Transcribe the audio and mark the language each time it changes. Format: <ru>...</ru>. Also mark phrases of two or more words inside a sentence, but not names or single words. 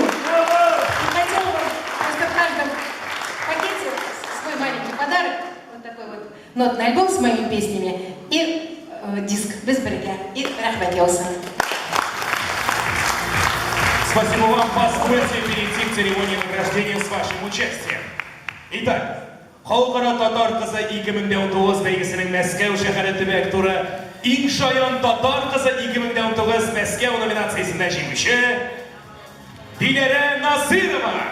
<ru>И хотела бы просто в каждом пакете свой маленький подарок, вот такой вот нотный альбом с моими песнями и диск без брега.</ru> <tt>И рахмат олсын.</tt> <ru>Спасибо вам. Позвольте перейти к церемонии награждения с вашим участием. Итак,</ru> <tt>Халкара татар кызы 2019 бәйгесенең Мәскәү шәһәре төбәк туры иң шаян татар кызы 2019 Мәскәү номинациясендә җиңүче Диләрә Насырова.</tt>